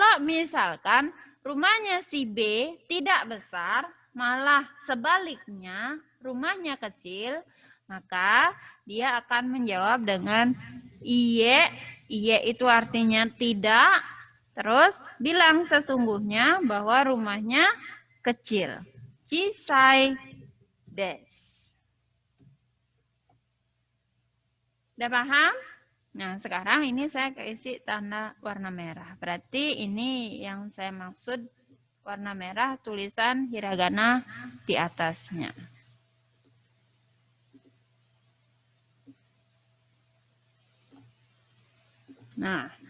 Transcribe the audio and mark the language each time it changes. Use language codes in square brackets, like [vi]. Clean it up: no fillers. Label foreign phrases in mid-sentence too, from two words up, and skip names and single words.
[id] Kalau misalkan rumahnya si B tidak besar, malah sebaliknya rumahnya kecil, maka dia akan menjawab dengan iye. Iye itu artinya tidak. Terus bilang sesungguhnya bahwa rumahnya kecil. [ja] Chisai desu. [id] Udah paham? Nah, sekarang ini saya isi tanda warna merah. Berarti ini yang saya maksud warna merah, tulisan hiragana di atasnya. Nah.